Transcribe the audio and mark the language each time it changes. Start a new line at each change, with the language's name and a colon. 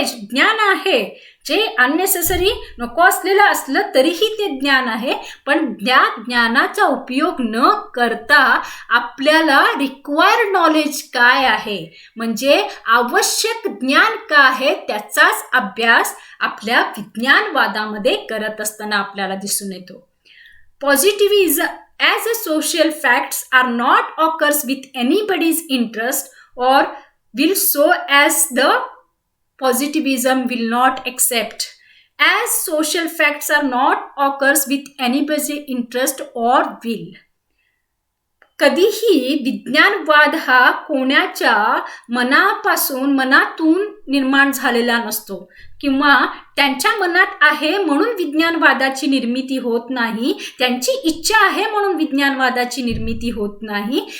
Marathi: ज्ञान आहे, जे अननेसेसरी नको असलेलं असलं तरीही ते ज्ञान आहे, पण त्या ज्ञानाचा उपयोग न करता आपल्याला रिक्वायर्ड नॉलेज काय आहे, म्हणजे आवश्यक ज्ञान काय आहे, त्याचाच अभ्यास आपल्या विज्ञानवादामध्ये करत असताना आपल्याला दिसून येतो.
English: Positivism as a social facts are not occurs with anybody's interest or will so as the positivism will not accept. As social facts are not occurs with anybody's interest or will.
Marathi: कधीही विज्ञानवाद हा कोणाच्या मनातून निर्माण झालेला नसतो, किंवा त्यांच्या मनात आहे म्हणून विज्ञानवादाची निर्मिती होत नाही, त्यांची इच्छा आहे म्हणून विज्ञानवादाची निर्मिती होत नाही.